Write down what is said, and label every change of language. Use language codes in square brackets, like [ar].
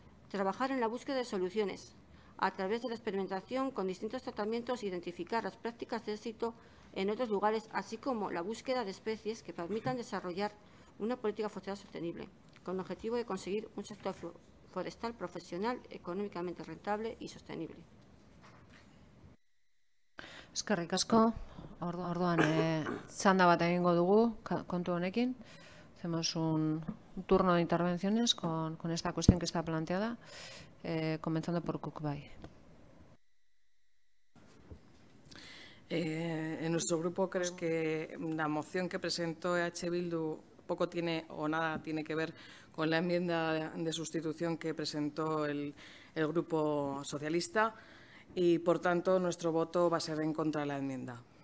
[es] Trabajar en la búsqueda de soluciones a través de la experimentación con distintos tratamientos, identificar las prácticas de éxito en otros lugares, así como la búsqueda de especies que permitan desarrollar una política forestal sostenible, con el objetivo de conseguir un sector forestal profesional, económicamente rentable y sostenible. [eu] Eskerrik asko. Orduan, txanda bat egingo dugu kontu honekin. [es] Hacemos un turno de intervenciones con esta cuestión que está planteada, comenzando por Kukbai. En nuestro grupo creo que la moción que presentó EH Bildu poco tiene o nada tiene que ver con la enmienda de sustitución que presentó el Grupo Socialista y, por tanto, nuestro voto va a ser en contra de la enmienda.